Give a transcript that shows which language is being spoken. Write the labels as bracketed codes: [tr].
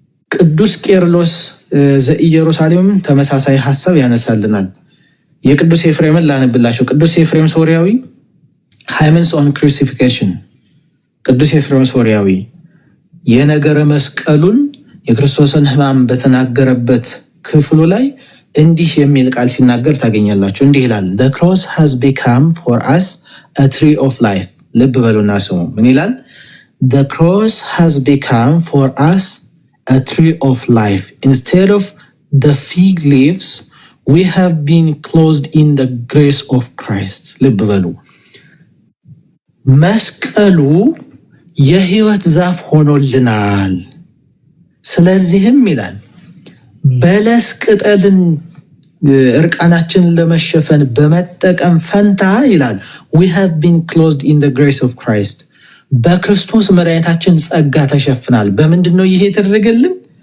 [am] ቅዱስ ቄርሎስ ዘኢየሩሳሌም ተመሳሳይ ሐሳብ ያነሳልናል። የቅዱስ ኤፍሬምን ላነብላችሁ። ቅዱስ ኤፍሬም ሶሪያዊ ሃይመንስ ኦን ክሩሲፊኬሽን። ቅዱስ ኤፍሬም ሶሪያዊ የነገረ መስቀሉን የክርስቶስን ሕማም በተናገረበት ክፍሉ ላይ እንዲህ የሚል ቃል ሲናገር ታገኛላችሁ። እንዲህ ይላል፣ [en] the cross has become for us a tree of life። [am] ልብ በሉና ስሙ። ምን ይላል? [en] the cross has become for us a tree of life. Instead of the fig leaves, we have been clothed in the grace of Christ። [am] ልብ በሉ፣ መስቀሉ የሕይወት ዛፍ ሆኖልናል። ስለዚህም ይላል በለስ ቅጠልን እርቃናችንን ለመሸፈን በመጠቀም ፈንታ ይላል [en] we have been clothed in the grace of Christ። [am] በክርስቶስ መድኃኒታችን ጸጋ ተሸፍናል። በምንድን ነው ይሄ የተደረገልን?